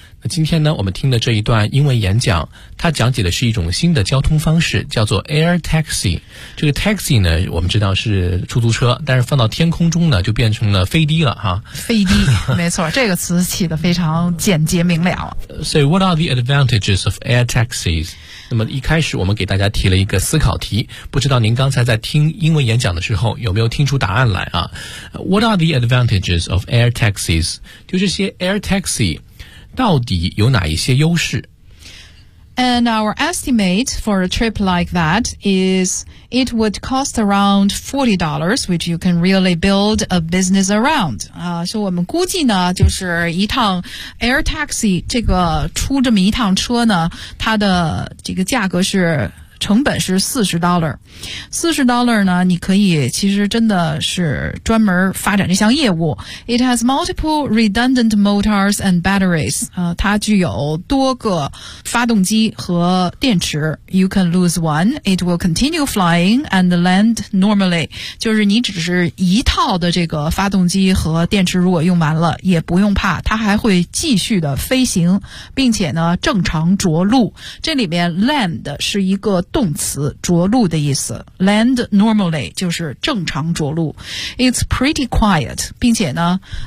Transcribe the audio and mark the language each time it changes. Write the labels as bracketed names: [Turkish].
[Chinese] 那今天呢，我们听的这一段英文演讲，它讲解的是一种新的交通方式，叫做 air taxi。这个 taxi 呢，我们知道是出租车，但是放到天空中呢，就变成了飞机了哈。飞机，没错，这个词起得非常简洁明了。 [English] So what are the advantages of air taxis？ [Chinese] 那么一开始我们给大家提了一个思考题，不知道您刚才在听英文演讲的时候有没有听出答案来啊 ？ [English] What are the advantages of air taxis？ [Chinese] 就这些 air taxi。到底有哪一些优势？ [English] And our estimate for a trip like that is it would cost around $40, which you can really build a business around. [Chinese] 所以我们估计呢，就是一趟 air taxi 这个出这么一趟车呢，它的这个价格是成本是40 dollars 呢，你可以其实真的是专门发展这项业务。 [English] It has multiple redundant motors and batteries. [Chinese] 它具有多个发动机和电池。 [English] You can lose one, it will continue flying and land normally. [Chinese] 就是你只是一套的这个发动机和电池如果用完了，也不用怕，它还会继续的飞行，并且呢正常着陆。这里面 land 是一个动词着陆的意思 land normally 就是正常着陆 [English] it's pretty quiet [Chinese] 并且呢